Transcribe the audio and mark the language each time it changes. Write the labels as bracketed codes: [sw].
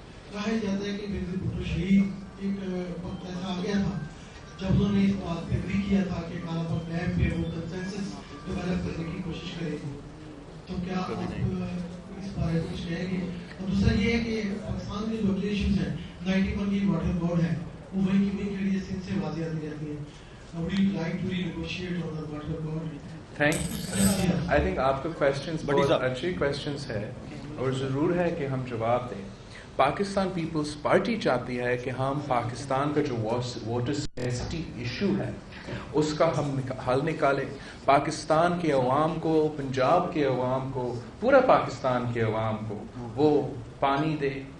[ur] کہا جاتا ہے کہ بینظیر بھٹو شہید ایک وقت ایسا آ گیا تھا جب انہوں نے اس بات پہ اگری کیا تھا کہ کالا پاک ڈیم پہ وہ کنسنسس ڈیولپ کرنے کی کوشش کریں گے. تو کیا آپ اس بارے میں کچھ کہیں گے؟ اور دوسرا یہ ہے کہ پاکستان میں جو اگلے ایشوز ہیں 91 کی واٹر بورڈ ہے، وہ وہی کی وہی کھڑی ہے، سندھ سے واضح آتی رہتی ہے. [en] Would you like to renegotiate on the water board? I think [ur] آپ کا کویسچنز بہت اچھی کویسچنز ہے اور ضرور ہے کہ ہم جواب دیں. پاکستان پیپلز پارٹی چاہتی ہے کہ ہم پاکستان کا جو واٹر اسکیرسٹی ایشو ہے اس کا ہم حل نکالیں. پاکستان کے عوام کو، پنجاب کے عوام کو، پورا پاکستان کے عوام کو وہ پانی دے.